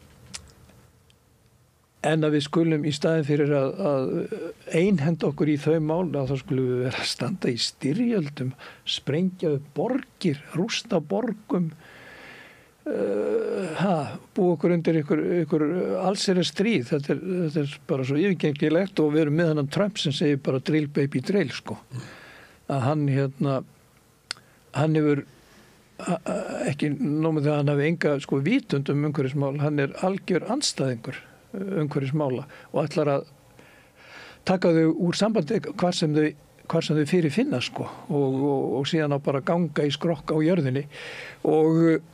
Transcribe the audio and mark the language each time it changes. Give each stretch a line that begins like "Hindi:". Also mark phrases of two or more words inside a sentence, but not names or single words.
Icelandic: En að við skulum í staðin fyrir að einhenda okkur í þau mál að þá skulum við vera að standa í styrjöldum, sprengja upp borgir, rústa borgum, búa okkur undir ykkur allsherjar stríð. Þetta er bara svo yfirgengilegt og við erum með hann Trump sem segir bara
English: drill baby drill
Icelandic: sko. Að hann hefur ekki nóg með það að hann hafi enga sko vitund umhverfismál, hann er algjör andstæðingur umhverfismála og ætlar að taka þau úr sambandi hvar sem þau fyrir finna sko og síðan á bara ganga í skrokk á jörðinni og